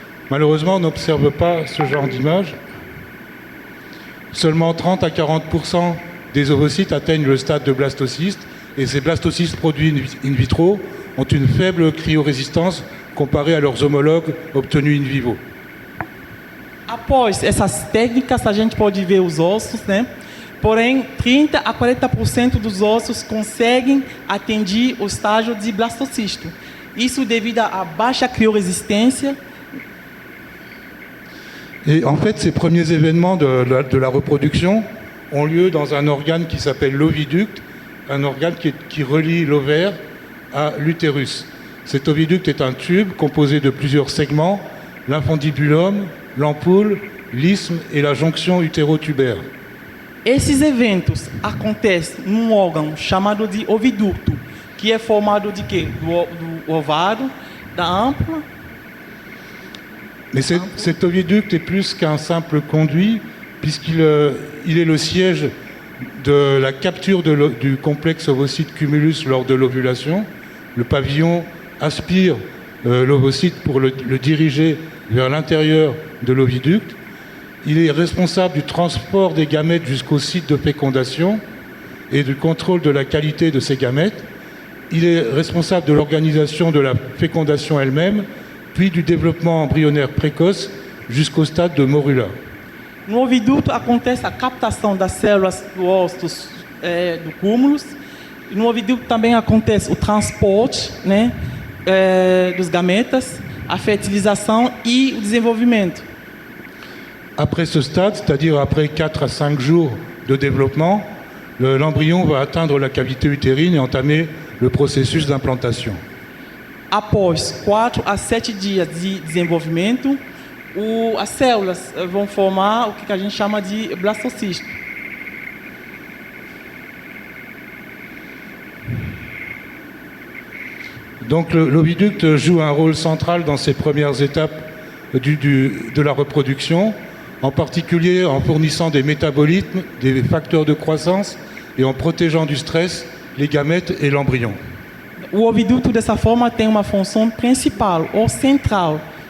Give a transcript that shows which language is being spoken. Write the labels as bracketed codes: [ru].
[fr] Malheureusement, on n'observe pas ce genre d'image. Seulement 30 à 40% des ovocytes atteignent le stade de blastocyste, et ces blastocystes produits in vitro ont une faible cryorésistance comparée à leurs homologues obtenus in vivo. [pt] Após essas técnicas, a gente pode ver os ossos, né? Porém, 30 a 40% dos ossos conseguem atingir o estágio de blastocisto. Isso devido à baixa crioresistência. [fr] Et en fait, ces premiers événements de la reproduction ont lieu dans un organe qui s'appelle l'oviducte, un organe qui relie l'ovaire à l'utérus. Cet oviducte est un tube composé de plusieurs segments, l'infundibulum, l'ampoule, l'isthme et la jonction utérotubaire. [pt] Esses eventos acontecem num órgão chamado de oviducto, que é formado de quê? Do ovário, da ampla. [fr] Mais cet oviducte est plus qu'un simple conduit, puisqu'il est le siège de la capture du complexe ovocyte cumulus lors de l'ovulation. Le pavillon aspire l'ovocyte pour le diriger vers l'intérieur de l'oviducte. Il est responsable du transport des gamètes jusqu'au site de fécondation. et du contrôle de la qualité de ces gamètes. Il est responsable de l'organisation de la fécondation elle-même, puis du développement embryonnaire précoce jusqu'au stade de morula. [pt] No oviduto acontece a captação das células do ósseos do cúmulos. No oviduto também acontece o transporte, né, dos gametas, a fertilização e o desenvolvimento. [fr] Après ce stade, c'est-à-dire après 4 à 5 jours de développement, l'embryon va atteindre la cavité utérine et entamer le processus d'implantation. [pt] Após 4 a 7 dias de desenvolvimento, as células vão formar o que a gente chama de blastocisto. [fr] Donc l'oviducte joue un rôle central dans ces premières étapes de la reproduction, en particulier en fournissant des métabolites, des facteurs de croissance et en protégeant du stress les gamètes et l'embryon. [pt] O oviduto, dessa forma, tem uma função principal ou central.